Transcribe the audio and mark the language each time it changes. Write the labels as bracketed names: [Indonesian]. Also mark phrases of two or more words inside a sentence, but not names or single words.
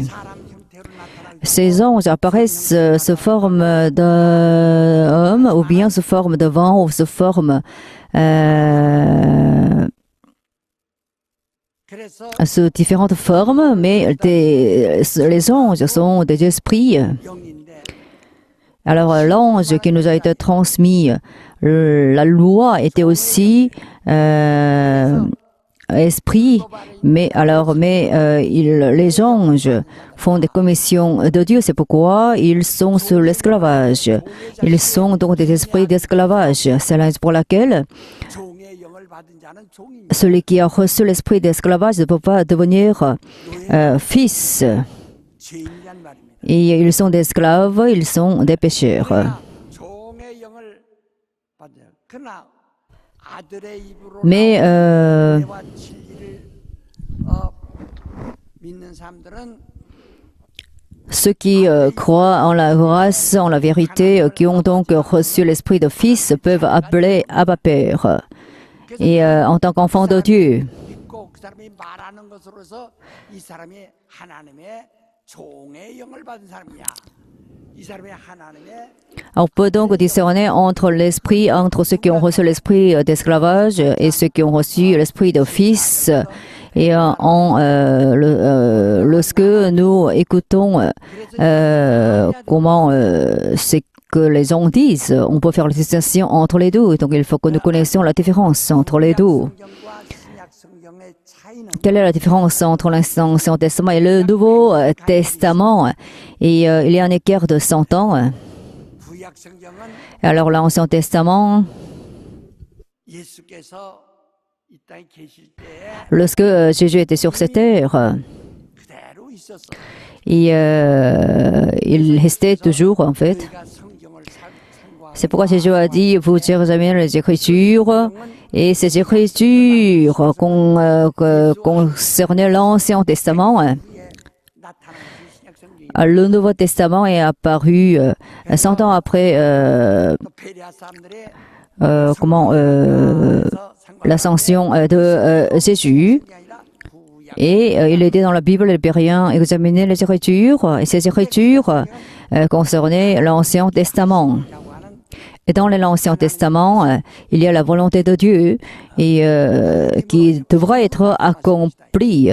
[Korean] 사람 형태로 나타날 [French] Ces anges apparaissent sous forme d'homme, ou bien sous forme de vent, ou sous forme [Korean] 그래서 [French] sous différentes formes, mais les anges sont des esprits. [Korean] 영인데 [French] Alors l'ange qui nous a été transmis, la loi était aussi esprit, mais les anges font des commissions de Dieu, c'est pourquoi ils sont sous l'esclavage. Ils sont donc des esprits d'esclavage. C'est la raison pour laquelle [Korean] 종의 영을 받은 자는 종이 [French] celui qui a reçu l'esprit d'esclavage ne peut pas devenir fils. [Korean] 죄인이란 말입니다. [French] Et ils sont des esclaves, ils sont des pécheurs. [Korean] 그러나 종의 영을 받아요. 그러나 아들의 입으로 [French] Mais [Korean] 나온 은혜와 진리를 믿는 사람들은 [French] ceux qui croient en la grâce, en la vérité, qui ont donc reçu l'esprit de fils, peuvent appeler Abba Père. Et en tant qu'enfant de Dieu. [Korean] 믿고 그 사람이 말하는 것으로서 이 사람이 하나님의 종의 영을 받은 사람이야. 이 사람이 하나님의 [French] On peut donc discerner entre ceux qui ont reçu l'esprit d'esclavage et ceux qui ont reçu l'esprit de fils. Et lorsque nous écoutons comment c'est que les gens disent, on peut faire la distinction entre les deux. Donc il faut que nous connaissions la différence entre les deux. [Korean] 성경과 신약 성경의 차이는 [French] Quelle est la différence entre l'Ancien Testament et le Nouveau Testament? Et il y a un écart de 100 ans. [Korean] 구약 성경은 [French] Alors l'Ancien Testament, [Korean] 예수께서 이 땅에 계실 때에 [French] lorsque Jésus était sur cette terre, [Korean] 그대로 있었어. [French] et il restait toujours en fait. [Korean] 우리가 성경을 참고하고 [French] C'est pourquoi Jésus a dit, vous examinez les Écritures, et ces Écritures concernaient l'Ancien Testament. [Korean] 나타나는 신약 성경이 [French] Le Nouveau Testament est apparu 100 ans après [Korean] 또 베레아 사람들의 [French] l'ascension de Jésus. [Korean] 게 아니라 구약 [French] Et il était dans la Bible, les Béréens examinaient les Écritures, et ces Écritures concernaient l'Ancien Testament. [Korean] 이라고 하는 [French] Et dans l'Ancien Testament, il y a la volonté de Dieu et qui devra être accomplie.